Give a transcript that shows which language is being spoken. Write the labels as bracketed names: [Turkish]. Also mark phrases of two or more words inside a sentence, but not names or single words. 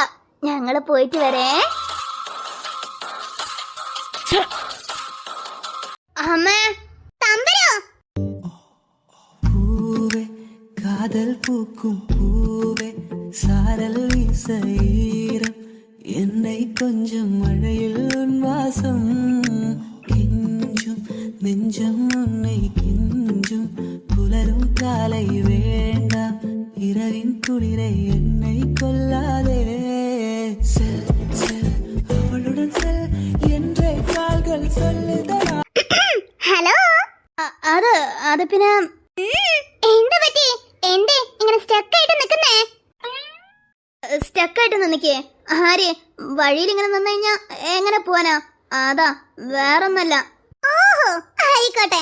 [Malayalam] ഞങ്ങള് പോയിട്ട് വരേ. അമ്മേ തമ്പരോ. [Tamil] பூவே காதல் பூக்கும் பூவே சாரல் வீசிறம் என்னை கொஞ்சம் மழையில் உன் வாசம் கெஞ்சும் நெஞ்சம் உன்னை கெஞ்சும் புலரும் காலை வேண்டாம் இரவின் குளிரை என்னை கொல்லாதே செல் செல் அவளுடன் செல் என்றே கால்கள் சொல்லுதா. [Malayalam] ഹലോ. അത് പിന്നെ എന്താ പറ്റി? എന്തേ ഇങ്ങനെ സ്റ്റക്കായിട്ട് നിക്കുന്നേ? സ്റ്റക്കായിട്ട് നിന്നിക്കേ. ആര് വഴിയിൽ ഇങ്ങനെ നിന്ന് കഴിഞ്ഞാ എങ്ങനെ പോവാനാ? അതാ വേറൊന്നല്ല. ഓഹോ ആയിക്കോട്ടെ.